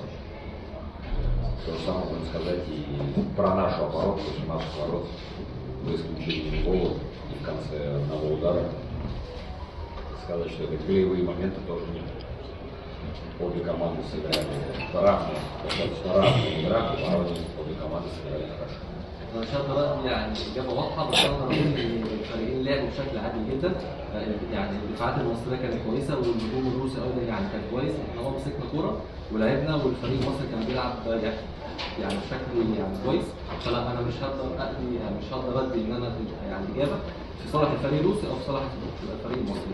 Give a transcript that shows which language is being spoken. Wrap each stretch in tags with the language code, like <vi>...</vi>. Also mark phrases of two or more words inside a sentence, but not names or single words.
<ru>То же самое можно сказать и про нашу оборону, потому что наших ворот, за исключением гола и в конце одного удара, сказать, что это голевые моменты тоже нет. Обе команды сыграли равные, достаточно равные игра, в обороне обе команды сыграли хорошо.</ru> <ar>انا شايف ده يعني اجابه واضحه، بس انا اقول ان الفريقين لعبوا بشكل عادي جدا. يعني الدفاعات المصريه كانت كويسه والهجوم الروسي ايضا يعني كان كويس. احنا مسكنا كوره ولعبنا والفريق المصري كان بيلعب يعني بشكل يعني كويس. فلا انا مش هقدر مش هقدر ادي ان انا يعني اجابه في صالح الفريق الروسي او في صالح الفريق المصري.</ar>